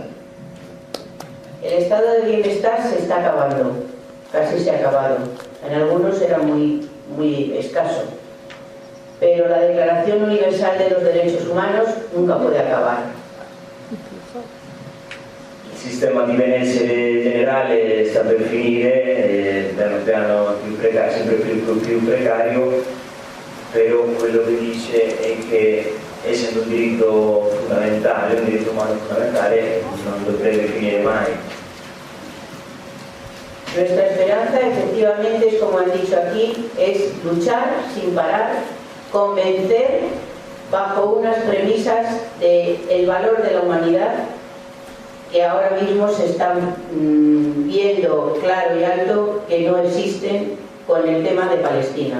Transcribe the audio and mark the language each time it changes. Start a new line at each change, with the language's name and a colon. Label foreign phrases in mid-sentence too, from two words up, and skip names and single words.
Spanish: El estado de bienestar se está acabando, casi se ha acabado. En algunos era muy escaso. Pero la Declaración Universal de los Derechos Humanos nunca puede acabar.
Italian: Il sistema di benessere generale sta per finire, piano piano sempre più precario, però quello che dice è che essendo un diritto fondamentale, un diritto umano fondamentale, non dovrebbe finire mai.
Spanish: Nuestra esperanza efectivamente es, como han dicho aquí, es luchar sin parar, convencer bajo unas premisas del valor de la humanidad que ahora mismo se están viendo claro y alto que no existen con el tema de Palestina.